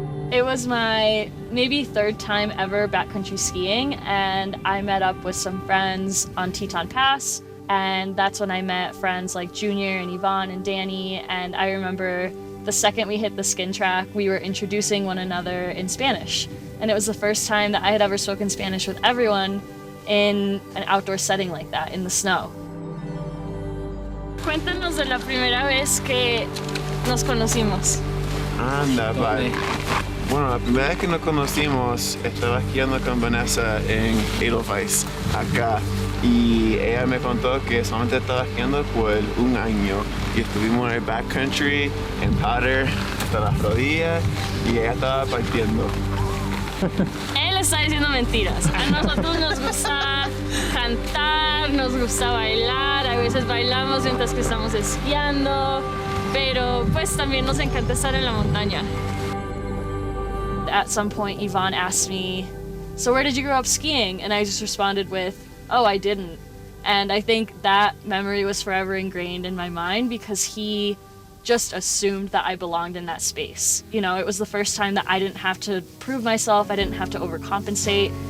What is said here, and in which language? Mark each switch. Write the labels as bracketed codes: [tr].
[en] It was my maybe third time ever backcountry skiing, and I met up with some friends on Teton Pass, and that's when I met friends like Junior and Yvonne and Danny, and I remember the second we hit the skin track, we were introducing one another in Spanish, and it was the first time that I had ever spoken Spanish with everyone in an outdoor setting like that, in the snow. [es] Cuéntanos de la primera vez que nos conocimos. Anda, vale. Bueno, la primera vez que nos conocimos estaba esquiando con Vanessa en Edelweiss, acá. Y ella me contó que solamente estaba esquiando por un año. Y estuvimos en el backcountry, en powder, hasta las rodillas, y ella estaba partiendo. Él está diciendo mentiras. A nosotros nos gusta cantar, nos gusta bailar, a veces bailamos mientras que estamos esquiando, pero pues también nos encanta estar en la montaña. [en] At some point, Yvonne asked me, "So where did you grow up skiing?" And I just responded with, "Oh, I didn't." And I think that memory was forever ingrained in my mind because he just assumed that I belonged in that space. You know, it was the first time that I didn't have to prove myself, I didn't have to overcompensate.